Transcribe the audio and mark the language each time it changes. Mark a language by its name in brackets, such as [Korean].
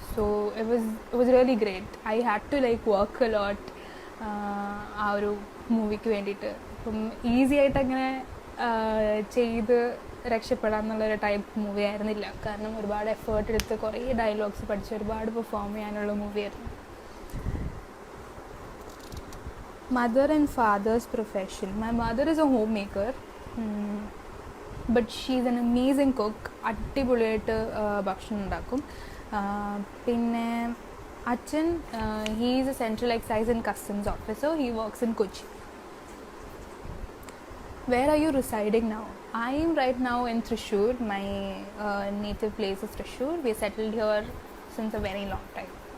[English] So it was really great. I had to like work a lot [Malayalam] ആ ഒരു മൂവിക്ക് വേണ്ടിയിട്ട്. അപ്പം ഈസി ആയിട്ട് അങ്ങനെ ചെയ്ത് രക്ഷപ്പെടാമെന്നുള്ളൊരു ടൈപ്പ് മൂവി ആയിരുന്നില്ല. കാരണം ഒരുപാട് എഫേർട്ട് എടുത്ത് കുറേ ഡയലോഗ്സ് പഠിച്ച് ഒരുപാട് പെർഫോം ചെയ്യാനുള്ള മൂവിയായിരുന്നു. [English] Mother and father's profession. My mother is a home maker, but she is an amazing cook. [Malayalam] അടിപൊളിയായിട്ട് ഭക്ഷണം ഉണ്ടാക്കും. പിന്നെ അച്ഛൻ [English] He is a central excise and customs officer. He works in Kochi. Where are you residing now? I am right now in Thrissur. My native place is Thrissur. We settled here since a very long time.